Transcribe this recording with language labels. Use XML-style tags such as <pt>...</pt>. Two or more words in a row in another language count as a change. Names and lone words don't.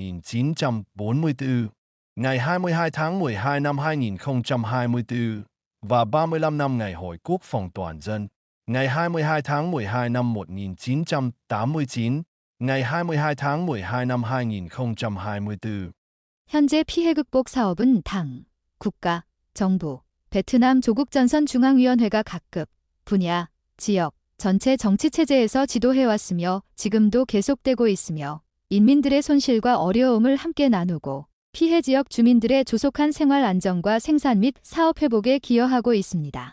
<vi>1944, ngày 22 tháng 12 năm 2024 và 35 năm ngày Hội Quốc phòng toàn dân, ngày 22 tháng 12 năm 1989, ngày 22 tháng 12 năm 2024.</vi> <ko>현재 피해 극복 사업은 당, 국가, 정부, 베트남 조국전선 중앙위원회가 각급, 분야, 지역, 전체 정치체제에서 지도해왔으며 지금도 계속되고 있으며 인민들의 손실과 어려움을 함께 나누고 피해 지역 주민들의 조속한 생활 안정과 생산 및 사업 회복에 기여하고 있습니다.</ko>